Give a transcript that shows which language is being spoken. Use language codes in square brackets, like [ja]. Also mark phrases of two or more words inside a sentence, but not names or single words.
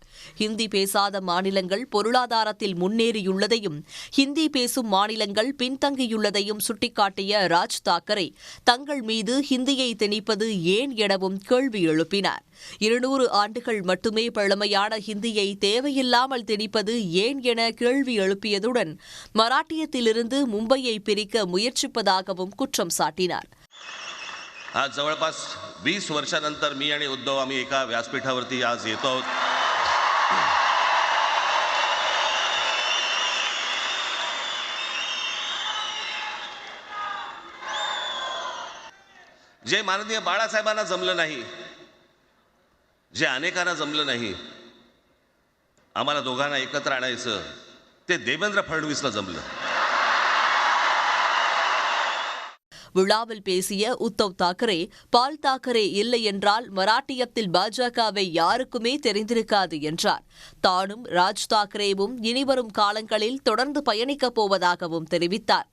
[ta] ஹிந்தி பேசாத மாநிலங்கள் பொருளாதாரத்தில் முன்னேறியுள்ளதையும் ஹிந்தி பேசும் மாநிலங்கள் பின்தங்கியுள்ளதையும் சுட்டிக்காட்டிய ராஜ் தாக்கரே தங்கள் மீது ஹிந்தியை திணிப்பது ஏன் எனவும் கேள்வி எழுப்பினார். 200 ஆண்டுகள் மட்டுமே பழமையான ஹிந்தியை தேவையில்லாமல் திணிப்பது ஏன் என கேள்வி எழுப்பியதுடன் மராட்டியத்திலிருந்து மும்பையை பிரிக்க முயற்சிப்பதாகவும் குற்றம் சாட்டினார். [mr] आज जवळपास 20 वर्षानंतर मी आणि उद्धव आम्ही एका व्यासपीठावरती आज येतो आहोत. जे माननीय बाळासाहेबांना जमलं नाही, जे अनेकांना जमलं नाही, आम्हाला दोघांना एकत्र आणायचं, ते देवेंद्र फडणवीसला जमलं. [ta] விழாவில் பேசிய உத்தவ் தாக்கரே பால் தாக்கரே இல்லை என்றால் மராட்டியத்தில் பாஜகவை யாருக்குமே தெரிந்திருக்காது என்றார். தானும் ராஜ் தாக்கரேவும் இனிவரும் காலங்களில் தொடர்ந்து பயணிக்கப் போவதாகவும் தெரிவித்தார்.